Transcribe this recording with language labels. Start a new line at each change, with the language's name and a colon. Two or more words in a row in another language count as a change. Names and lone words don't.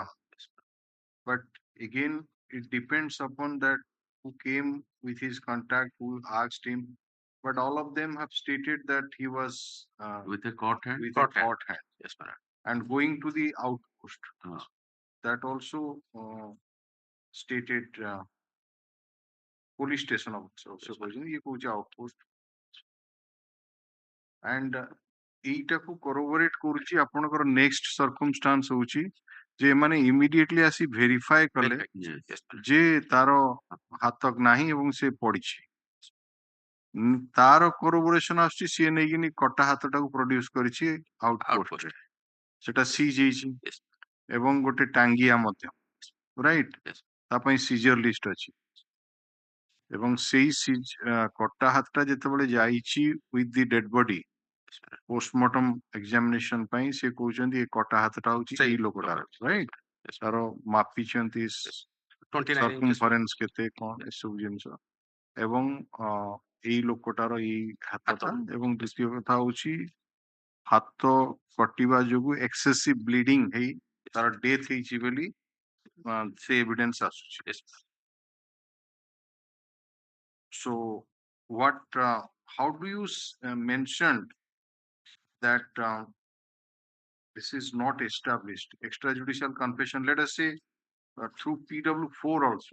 English: But again, it depends upon that who came with his contact, who asked him. But all of them have stated that he was With a cut hand? with Cut a caught hand Yes, ma'am. and going to the outpost. Ah. That also stated police station also
Odia: କହିଛନ୍ତି ଇଏ କହୁଛି
English: outpost.
Odia: And ଏଇଟାକୁ corroborate କରୁଛି ଆପଣଙ୍କର
English: next circumstance
Odia: ହଉଛି ଯେ ଏମାନେ immediately ଆସି verify କଲେ
English: Yes. Yes, ma'am.
Odia: ଯେ ତାର ହାତ ନାହିଁ ଏବଂ ସେ ପଡିଛି। ତାର corroboration ଆସୁଛି ସିଏ ନେଇକିନି କଟା ହାତଟାକୁ produce କରିଛି outpost
English: Outpost.
Odia: ରେ ସେଟା siege ହେଇଛି
English: Yes.
Odia: ଏବଂ ଗୋଟେ ଟାଙ୍ଗିଆ ମଧ୍ୟ right
English: Yes.
Odia: ତା ପାଇଁ
English: seizure list
Odia: ଅଛି ଏବଂ ସେଇ କଟା ହାତଟା ଯେତେବେଳେ ଯାଇଛି
English: with the dead body Yes, ma'am. postmortem examination
Odia: ପାଇଁ ସେ କହୁଛନ୍ତି ଏ କଟା ହାତଟା ହଉଛି ସେଇ ଏଇ ଲୋକଟାର right
English: Yes, ma'am.
Odia: ତାର ମାପିଛନ୍ତି
English: 29 inches.
Odia: circumference କେତେ କଣ ଏସବୁ ଜିନିଷ ଏବଂ ଏଇ ଲୋକଟାର ଏଇ ହାତଟା ଏବଂ ଦ୍ୱିତୀୟ କଥା ହଉଛି ହାତ କଟିବା ଯୋଗୁ
English: excessive bleeding
Odia: ହେଇ ତାର death ହେଇଛି ବୋଲି ସେ evidence ଆସୁଛି।
English: Yes. So what how do you mention that this is not established extrajudicial confession, let us say through PW4 also.